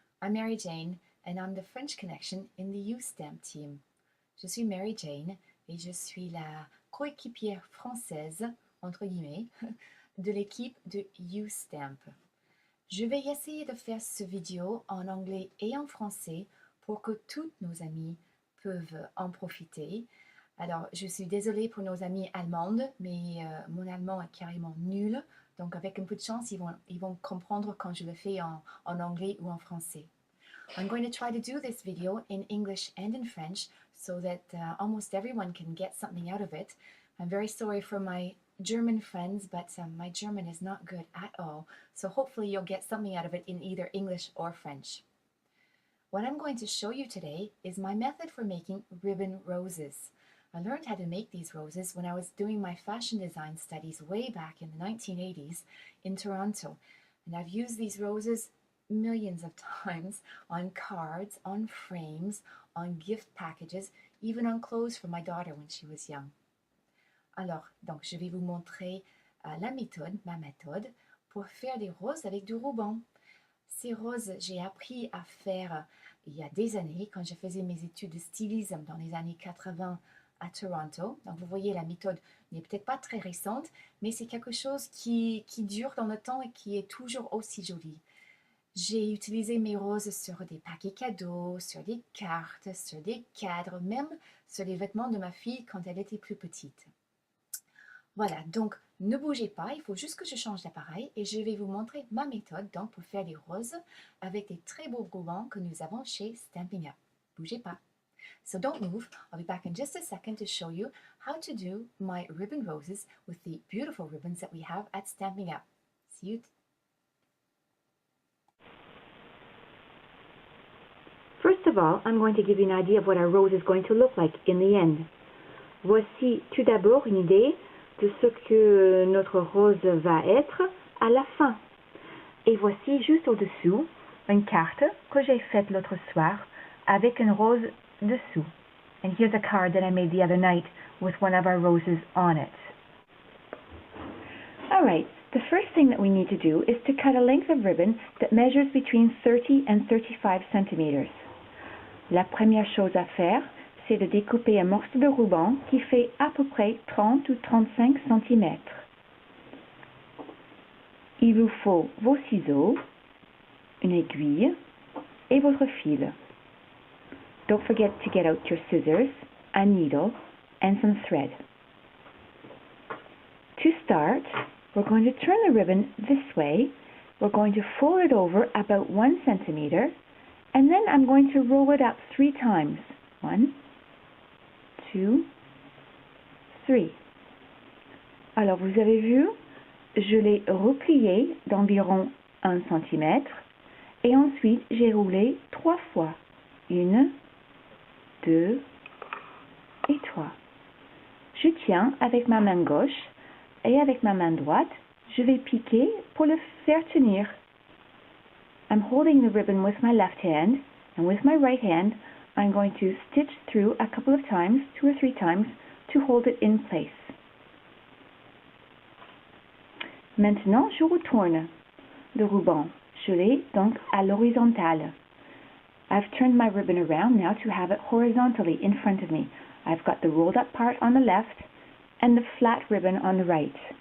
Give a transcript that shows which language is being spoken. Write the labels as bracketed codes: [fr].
[en] I'm Mary Jane and I'm the French connection in the U-Stamp team. [fr] Je suis Mary Jane et je suis la coéquipière française, entre guillemets, de l'équipe de U-Stamp. Je vais essayer de faire ce vidéo en anglais et en français pour que tous nos amis peuvent en profiter. Alors, je suis désolée pour nos amis allemandes, mais mon allemand est carrément nul. Donc, avec un peu de chance, ils vont comprendre quand je le fais en anglais ou en français. [en] I'm going to try to do this video in English and in French so that almost everyone can get something out of it. I'm very sorry for my German friends, but my German is not good at all. So hopefully you'll get something out of it in either English or French. What I'm going to show you today is my method for making ribbon roses. I learned how to make these roses when I was doing my fashion design studies way back in the 1980s in Toronto. And I've used these roses millions of times on cards, on frames, on gift packages, even on clothes for my daughter when she was young. [fr] Alors, donc, je vais vous montrer la méthode, ma méthode, pour faire des roses avec du ruban. Ces roses, j'ai appris à faire il y a des années, quand je faisais mes études de stylisme dans les années 80 à Toronto. Donc, vous voyez, la méthode n'est peut-être pas très récente, mais c'est quelque chose qui dure dans le temps et qui est toujours aussi joli. J'ai utilisé mes roses sur des paquets cadeaux, sur des cartes, sur des cadres, même sur les vêtements de ma fille quand elle était plus petite. Voilà, donc ne bougez pas, il faut juste que je change d'appareil et je vais vous montrer ma méthode donc, pour faire des roses avec des très beaux rubans que nous avons chez Stampin' Up. Bougez pas. [en] So don't move, I'll be back in just a second to show you how to do my ribbon roses with the beautiful ribbons that we have at Stampin' Up. See you. First of all, I'm going to give you an idea of what our rose is going to look like in the end. [fr] Voici tout d'abord une idée de ce que notre rose va être à la fin. Et voici juste au-dessous une carte que j'ai faite l'autre soir avec une rose dessous. [en] And here's a card that I made the other night with one of our roses on it. Alright, the first thing that we need to do is to cut a length of ribbon that measures between 30 and 35 centimeters. [fr] La première chose à faire, c'est de découper un morceau de ruban qui fait à peu près 30 ou 35 cm. Il vous faut vos ciseaux, une aiguille et votre fil. [en] Don't forget to get out your scissors, a needle, and some thread. To start, we're going to turn the ribbon this way. We're going to fold it over about 1 centimeter, and then I'm going to roll it up 3 times. 1, 2, 3. [fr] Alors, vous avez vu, je l'ai replié d'environ 1 cm et ensuite j'ai roulé 3 fois. 1, 2 et 3. Je tiens avec ma main gauche et avec ma main droite, je vais piquer pour le faire tenir. [en] I'm holding the ribbon with my left hand, and with my right hand, I'm going to stitch through a couple of times, 2 or 3 times, to hold it in place. [fr] Maintenant, je retourne le ruban. Je l'ai donc à l'horizontale. [en] I've turned my ribbon around now to have it horizontally in front of me. I've got the rolled up part on the left and the flat ribbon on the right.